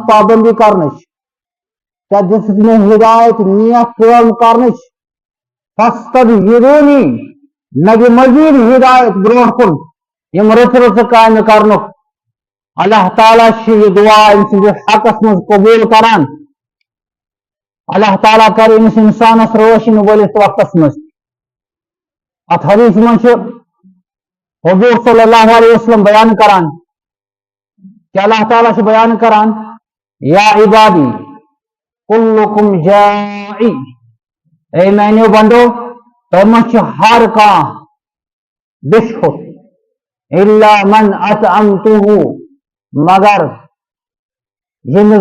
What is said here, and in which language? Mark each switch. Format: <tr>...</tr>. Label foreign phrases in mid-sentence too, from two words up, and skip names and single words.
<ks>پابندی کرنٕچ ژےٚ دِژٕتھ مےٚ ہدایت نیک کٲم کرنٕچ فاستشہدونی مےٚ دِ مزیٖد ہدایت برونٛٹھ کُن یِم رٕژٕ رٕژٕ کامہِ کرنُک اللہ تعالیٰ چھُ یہِ دعا أمۍ سٕنٛدِس حقس منٛز قبوٗل کران اللہ تعالیٰ کر أمِس انسانس رٲچھ یِنہٕ وٲلِس وقتس منٛز اتھ حدیث منٛز چھُ حضور</ks> <ar>صلی اللہ علیہ وسلم</ar> <ks>بیان کران کہ اللہ تعالیٰ چھُ بیان کران</ks> <ar>یا عبادی کلکم جائی</ar> <ks>اے میانیو بندو تۄہہِ منٛز چھُ ہر کانٛہہ بِشکُت</ks> <ar>الا من اطعمتہو</ar> <ks>مگر ییٚمِس</ks>